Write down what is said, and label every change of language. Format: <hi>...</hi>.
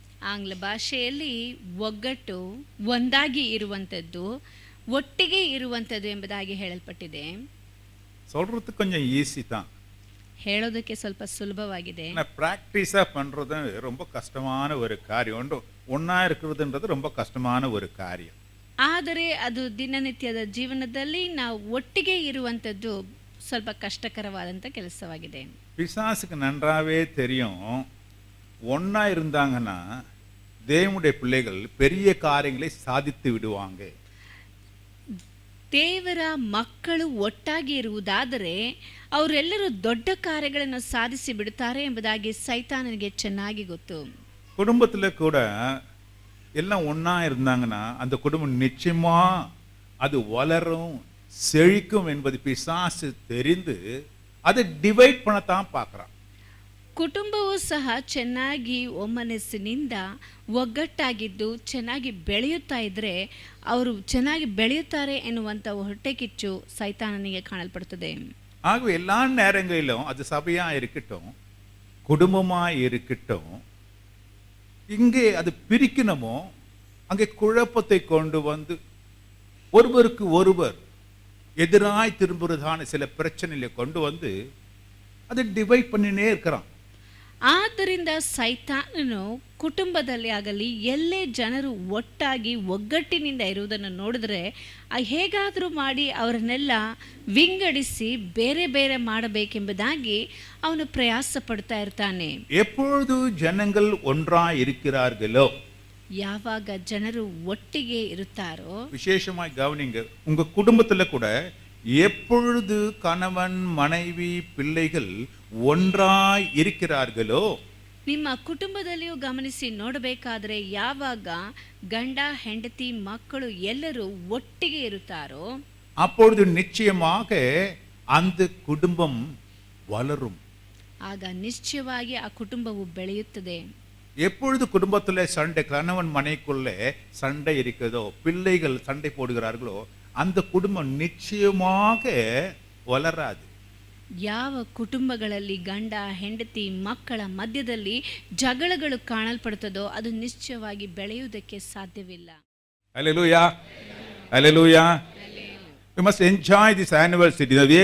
<kn>ಆಂಗ್ಲ ಭಾಷೆಯಲ್ಲಿ ಒಗ್ಗಟ್ಟು, ಒಂದಾಗಿ ಇರುವಂಥದ್ದು, ಒಟ್ಟಿಗೆ ಇರುವಂಥದ್ದು ಎಂಬುದಾಗಿ ಹೇಳಲ್ಪಟ್ಟಿದೆ.</kn> <ta>சொல்றதுக்கு கொஞ்சம் ஈஸி தான்,</ta> <kn>ಹೇಳೋದಕ್ಕೆ ಸ್ವಲ್ಪ ಸುಲಭವಾಗಿದೆ.</kn> <ta>பிராக்டிஸா பண்றது ரொம்ப கஷ்டமான ஒரு காரியம். ஒன்னா இருக்கிறதுன்றது ரொம்ப கஷ்டமான ஒரு காரியம்.</ta> <kn>ಆದರೆ ಅದು ದಿನನಿತ್ಯದ ಜೀವನದಲ್ಲಿ ನಾವು ಒಟ್ಟಿಗೆ ಇರುವಂಥದ್ದು ಸ್ವಲ್ಪ ಕಷ್ಟಕರವಾದಂಥ ಕೆಲಸವಾಗಿದೆ.</kn> <ta>பிசாசுக்கு நன்றாவே தெரியும், ஒன்னா இருந்தாங்கன்னா தேவனுடைய பிள்ளைகள் பெரிய காரியங்களை சாதித்து விடுவாங்க.</ta> <kn>ದೇವರ ಮಕ್ಕಳು ಒಟ್ಟಾಗಿ ಇರುವುದಾದರೆ ಅವರೆಲ್ಲರೂ ದೊಡ್ಡ ಕಾರ್ಯಗಳನ್ನು ಸಾಧಿಸಿ ಬಿಡುತ್ತಾರೆ ಎಂಬುದಾಗಿ ಸೈತಾನನಿಗೆ ಚೆನ್ನಾಗಿ ಗೊತ್ತು.</kn> <ta>குடும்பத்துல கூட எல்லாம் ஒன்னா இருந்தாங்கன்னா அந்த குடும்பம் நிச்சயமா அது வளரும், செழிக்கும் என்பது பிசாசு தெரிந்து அதை டிவைட் பண்ணத்தான் பார்க்கறான்.</ta> <kn>ಕುಟುಂಬವೂ ಸಹ ಚೆನ್ನಾಗಿ ಒಮ್ಮನಸ್ಸಿನಿಂದ ಒಗ್ಗಟ್ಟಾಗಿದ್ದು ಚೆನ್ನಾಗಿ ಬೆಳೆಯುತ್ತಾ ಇದ್ದರೆ ಅವರು ಚೆನ್ನಾಗಿ ಬೆಳೆಯುತ್ತಾರೆ ಎನ್ನುವಂಥ ಹೊಟ್ಟೆಕಿಚ್ಚು ಸೈತಾನನಿಗೆ ಕಾಣಲ್ಪಡುತ್ತದೆ.</kn> <ta>ஆகவே எல்லா நேரங்களிலும் அது சபையா இருக்கட்டும், குடும்பமா இருக்கட்டும், இங்கே அது பிரிக்கணுமோ அங்கே குழப்பத்தை கொண்டு வந்து ஒருவருக்கு ஒருவர் எதிராய் திரும்புறதான சில பிரச்சனைகளை கொண்டு வந்து அதை டிவைட் பண்ணினே இருக்கிறான்.</ta> <kn>ಆದ್ದರಿಂದ ಸೈತಾನನು ಕುಟುಂಬದಲ್ಲಿ ಆಗಲಿ ಎಲ್ಲೇ ಜನರು ಒಟ್ಟಾಗಿ ಒಗ್ಗಟ್ಟಿನಿಂದ ಇರುವುದನ್ನು ನೋಡಿದ್ರೆ ಹೇಗಾದರೂ ಮಾಡಿ ಅವರನ್ನೆಲ್ಲ ವಿಂಗಡಿಸಿ ಬೇರೆ ಬೇರೆ ಮಾಡಬೇಕೆಂಬುದಾಗಿ ಅವನು ಪ್ರಯಾಸ ಪಡ್ತಾ ಇರ್ತಾನೆ.</kn> <ta>எப்பொழுது ஜனங்கள் ஒன்றாய் இருக்கிறார்களோ,</ta> <kn>ಯಾವಾಗ ಜನರು ಒಟ್ಟಿಗೆ ಇರುತ್ತಾರೋ,</kn> <ta>விசேஷமாய் கவனிங்க, உங்க குடும்பத்துல கூட எப்பொழுது கணவன் மனைவி பிள்ளைகள் ஒன்றாய் இருக்கிறார்களோ,</ta> <kn>ನಿಮ್ಮ ಕುಟುಂಬದಲ್ಲಿಯೂ ಗಮನಿಸಿ ನೋಡಬೇಕಾದ್ರೆ ಯಾವಾಗ ಗಂಡ ಹೆಂಡತಿ ಮಕ್ಕಳು ಎಲ್ಲರೂ ಒಟ್ಟಿಗೆ ಇರುತ್ತಾರೋ</kn> <ta>அப்பொழுது நிச்சயமாக அந்த குடும்பம் வளரும்.</ta> <kn>ಆಗ ನಿಶ್ಚಯವಾಗಿ ಆ ಕುಟುಂಬವು ಬೆಳೆಯುತ್ತದೆ.</kn> <ta>எப்பொழுது குடும்பத்துல சண்டை, கணவன் மனைக்குள்ளே சண்டை இருக்கிறதோ, பிள்ளைகள் சண்டை போடுகிறார்களோ, அந்த குடும்பம் நிச்சயமாக வளராது.</ta> <kn>ಯಾವ ಕುಟುಂಬಗಳಲ್ಲಿ ಗಂಡ ಹೆಂಡತಿ ಮಕ್ಕಳ ಮಧ್ಯದಲ್ಲಿ ಜಗಳಗಳು ಕಾಣಲ್ಪಡುತ್ತದೋ ಅದು ನಿಶ್ಚಯವಾಗಿ ಬೆಳೆಯುವುದಕ್ಕೆ ಸಾಧ್ಯವಿಲ್ಲ.</kn> <en>Hallelujah. Hallelujah. We must enjoy this anniversary.</en>